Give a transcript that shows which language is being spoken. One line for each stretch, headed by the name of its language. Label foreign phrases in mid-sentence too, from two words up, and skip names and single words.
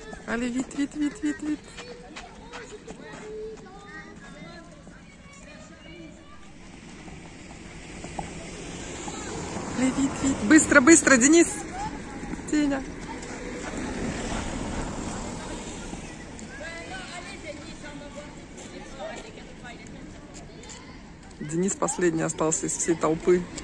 French: Allez, vite, vite, vite, vite, vite. Allez, vite, vite.
Russian: Быстро, быстро, Денис. Теня. Денис последний остался из всей толпы.